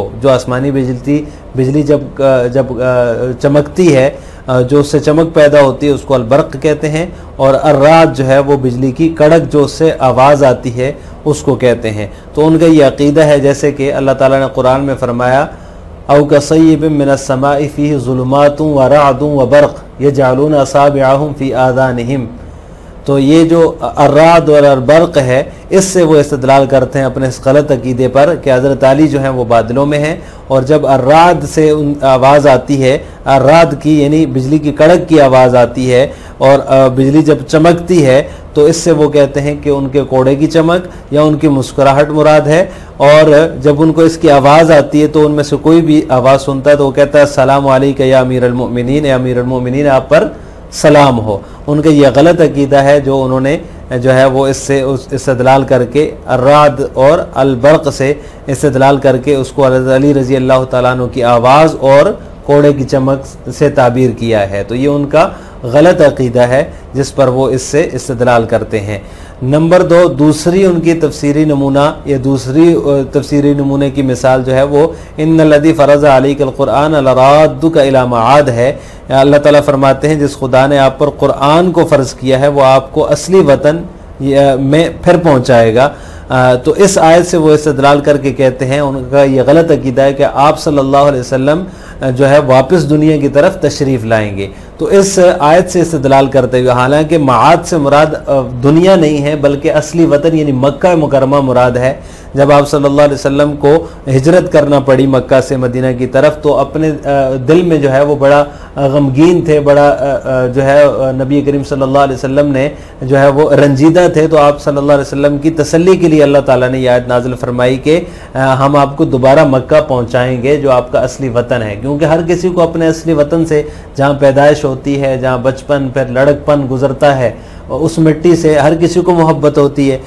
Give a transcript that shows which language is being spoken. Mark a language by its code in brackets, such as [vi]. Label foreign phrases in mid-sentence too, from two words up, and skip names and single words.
[hi] जो आसमानी बिजली जब चमकती है, जो उससे चमक पैदा होती है, उसको अलबर्क़ कहते हैं और अर्राद जो है वो बिजली की कड़क जो उससे आवाज़ आती है उसको कहते हैं। तो उनका ये अक़ीदा है, जैसे कि अल्लाह ताला ने कुरान में फरमाया, [ar] أو كصيب من السماء فيه ظلمات ورعد وبرق يجعلون أصابعهم في آذانهم. [hi] तो ये जो अर्राद और अलबर्क़ है, इससे वो इस्तदलाल करते हैं अपने इस गलत अक़ीदे पर कि हज़रत अली जो हैं वो बादलों में हैं और जब अर्राद से उन आवाज़ आती है, अर्राद की यानी बिजली की कड़क की आवाज़ आती है और बिजली जब चमकती है तो इससे वो कहते हैं कि उनके कोड़े की चमक या उनकी मुस्कुराहट मुराद है। और जब उनको इसकी आवाज़ आती है तो उनमें से कोई भी आवाज़ सुनता है तो वो कहता है [ar] السلام عليك يا أمير المؤمنين، يا أمير المؤمنين [hi] आप पर सलाम हो। उनका यह गलत अक़ीदा है जो उन्होंने जो है वो इससे इस्तदलाल करके अर्राद और अलबर्क़ से इस्तदलाल करके उसको अली [ar] رضي الله تعالى عنه [hi] की आवाज़ और कोड़े की चमक से ताबीर किया है। तो ये उनका गलत अक़ीदा है जिस पर वो इससे इस्तदलाल करते हैं। नंबर 2, दूसरी उनकी तफसीरी नमूना या दूसरी तफसीरी नमूने की मिसाल जो है वो [ar] إن الذي فرض عليك القرآن لرادك إلى معاد [hi] है। अल्लाह ताला फरमाते हैं जिस खुदा ने आप पर क़ुरआन को फ़र्ज़ किया है वो आपको असली वतन में फिर पहुँचाएगा। तो इस आयत से वो इस्तदलाल करके कहते हैं, उनका ये गलत अक़ीदा है कि आप [ar] صلى الله عليه وسلم [hi] जो है वापस दुनिया की तरफ तशरीफ़ लाएंगे। तो इस आयत से इस्तदलाल करते हुए, हालांकि मआद से मुराद दुनिया नहीं है बल्कि असली वतन यानी मक्का मुकरमा मुराद है। जब आप [ar] صلى الله عليه وسلم [hi] को हिजरत करना पड़ी मक्का से मदीना की तरफ तो अपने दिल में जो है वो बड़ा गमगीन थे, बड़ा जो है नबी करीम [ar] صلى الله عليه وسلم [hi] ने जो है वो रंजीदा थे। तो आप [ar] صلى الله عليه وسلم [hi] की तसल्ली के लिए अल्लाह ताला ने यह आयत नाज़िल फरमाई कि हम आपको दोबारा मक्का पहुँचाएँगे जो आपका असली वतन है। क्योंकि हर किसी को अपने असली वतन से, जहाँ पैदाइश होती है, जहाँ बचपन फिर लड़कपन गुजरता है, उस मिट्टी से हर किसी को मोहब्बत होती है।